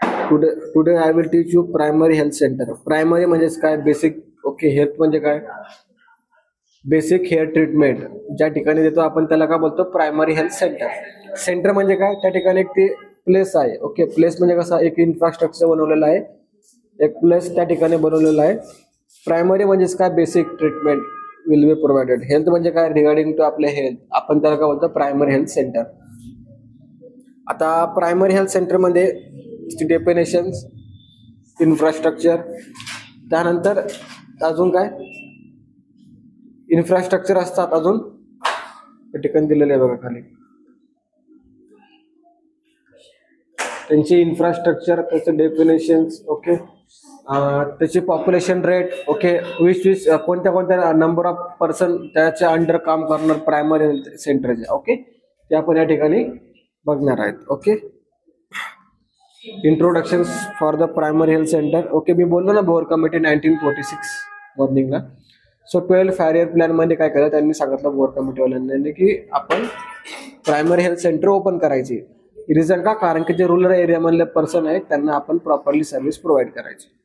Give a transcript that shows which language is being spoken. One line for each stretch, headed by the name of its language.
English: Today I will teach you primary health centre.
Marathi: Primary म्हणजेच काय, basic. Okay, health म्हणजे काय, बेसिक हेअर ट्रीटमेंट ज्या ठिकाणी देतो आपण त्याला काय बोलतो, प्रायमरी हेल्थ सेंटर. सेंटर म्हणजे काय, त्या ठिकाणी एक ते प्लेस आहे. ओके, प्लेस म्हणजे कसा, एक इन्फ्रास्ट्रक्चर बनवलेला आहे, एक प्लेस त्या ठिकाणी बनवलेला आहे. प्रायमरी म्हणजेच काय,
English: Basic treatment will be provided.
Marathi: Health म्हणजे काय,
English: regarding to
Marathi: आपले हेल्थ, आपण त्याला काय बोलतो, प्रायमरी हेल्थ सेंटर. आता प्रायमरी हेल्थ सेंटर मध्ये डेफिनेशन्स, इन्फ्रास्ट्रक्चर, त्यानंतर अजून काय इन्फ्रास्ट्रक्चर असतात, अजून ठिकाणी दिलेले आहे बघा खाली त्यांची इन्फ्रास्ट्रक्चर, त्याचे डेफिनेशन्स. ओके, त्याची पॉप्युलेशन रेट. ओके, वीस कोणत्या नंबर ऑफ पर्सन त्याच्या अंडर काम करणार प्रायमरी हेल्थ सेंटरचे. ओके, ते आपण या ठिकाणी बघणार आहेत.
English: Okay, introduction for the primary health centre.
Marathi: Okay, मी बोललो ना बोर कमिटी 1946 मॉर्निंगला. सो 12 5-year प्लॅन मध्ये काय केलं त्यांनी सांगितलं बोर कमिटीवाल्यांनी की आपण प्रायमरी हेल्थ सेंटर ओपन करायची. रिझन का, कारण की जे रुरल एरियामधले पर्सन आहेत त्यांना आपण प्रॉपरली सर्व्हिस प्रोव्हाइड करायची.